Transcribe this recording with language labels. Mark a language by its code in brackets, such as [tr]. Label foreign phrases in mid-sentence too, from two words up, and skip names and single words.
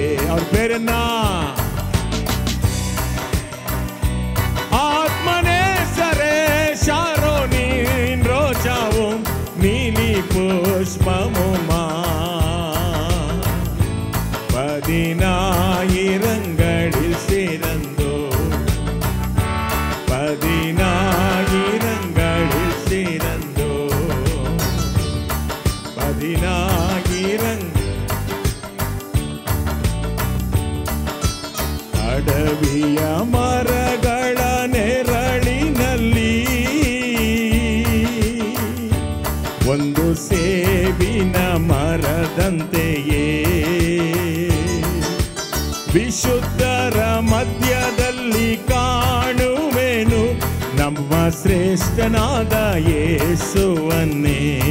[ta] அவர் பேர் என்ன? ஆத்மநேசரே ஷாரோனின் ரோஜாவும் நீலி புஷ்பமுமா 10,000 சேர்ந்தோ 10,000 சேர்ந்தோ 10,000 [kn] ಅಡವಿಯ ಮರಗಳ ನೆರಳಿನಲ್ಲಿ ಒಂದು ಸೇಬಿನ ಮರದಂತೆಯೇ ವಿಶುದ್ಧರ ಮಧ್ಯದಲ್ಲಿ ಕಾಣುವೆನು ನಮ್ಮ ಶ್ರೇಷ್ಠನಾದ ಯೇಸುವನ್ನೇ.